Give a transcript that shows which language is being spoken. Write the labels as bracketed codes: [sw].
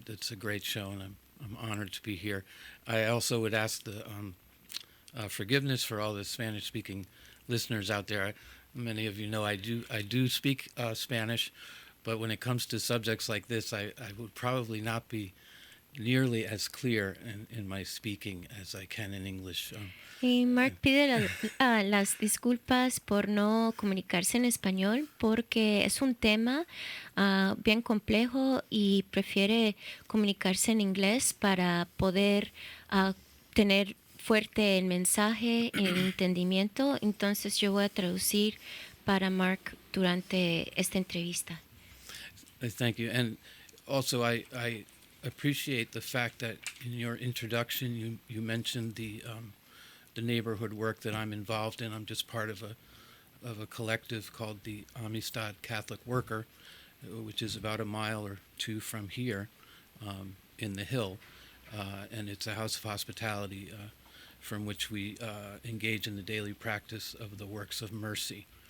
[en] It's a great show, and I'm honored to be here. I also would ask the forgiveness for all the Spanish-speaking listeners out there. Many of you know I do speak Spanish, but when it comes to subjects like this, I would probably not be nearly as clear in my speaking as I can in English. [es] Y Mark pide las disculpas por no comunicarse en español porque es un tema bien complejo y prefiere comunicarse en inglés para poder tener fuerte el mensaje y el entendimiento. Entonces yo voy a traducir para Mark durante esta entrevista. [en] Thank you. And also I appreciate the fact that in your introduction you mentioned the neighborhood work that I'm involved in. I'm just part of a collective called the Amistad Catholic Worker, which is about a mile or two from here in the Hill, and it's a house of hospitality from which we engage in the daily practice of the works of mercy.